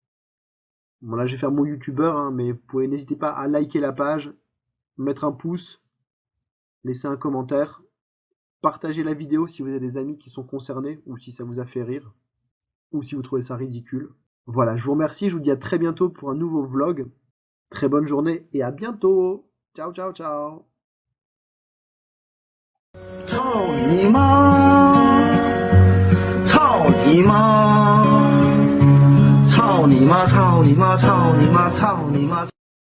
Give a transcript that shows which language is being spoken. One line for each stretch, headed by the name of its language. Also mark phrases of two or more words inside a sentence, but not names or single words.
French: Bon là je vais faire mon youtubeur, hein, mais vous pouvez n'hésitez pas à liker la page, mettre un pouce, laisser un commentaire, partager la vidéo si vous avez des amis qui sont concernés ou si ça vous a fait rire ou si vous trouvez ça ridicule. Voilà, je vous remercie, je vous dis à très bientôt pour un nouveau vlog. Très bonne journée et à bientôt. Ciao, ciao, ciao.
Chinese: 操你妈！操你妈！操你妈！操你妈！操你妈！操你妈！